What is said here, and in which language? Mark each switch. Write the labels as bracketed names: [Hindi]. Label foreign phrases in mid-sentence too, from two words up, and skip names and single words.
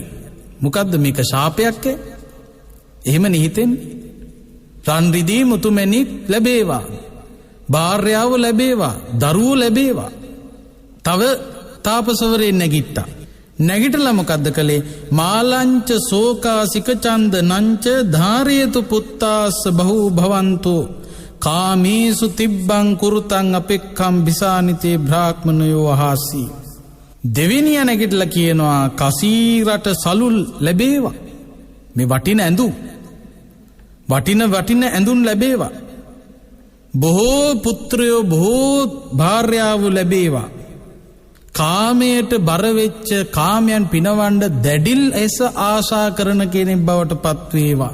[Sinhala] මොකද්ද මේක ශාපයක්? එහෙම නිහිතෙන්නේ. රන් රිදී මුතුමැණික් ලැබේවා. භාර්යාව ලැබේවා. දරුවෝ ලැබේවා. තව තාපසවරේ නැගිට්ටා. නැගිටලා මොකද්ද කළේ? [Pali] මාලංච සෝකාසික ඡන්ද නංච ධාරේතු පුත්තාස්ස බහූ භවන්තෝ කාමේසු තිබ්බං කුරුතං අපෙක්ඛම් බිසානිතේ බ්‍රාහ්මනයෝ අහසි. [Sinhala] දෙවෙනිය නැගිටලා කියනවා කසීරට සලුල් ලැබේවා. මේ වටින ඇඳුම් වටින ඇඳුම් ලැබේවා. බොහෝ පුත්‍රයෝ බොහෝ භාර්යාවෝ ලැබේවා. කාමයට බර වෙච්ච කාමයන් පිනවන්න දැඩිල් ඇස ආශා කරන කෙනෙක් බවට පත් වේවා.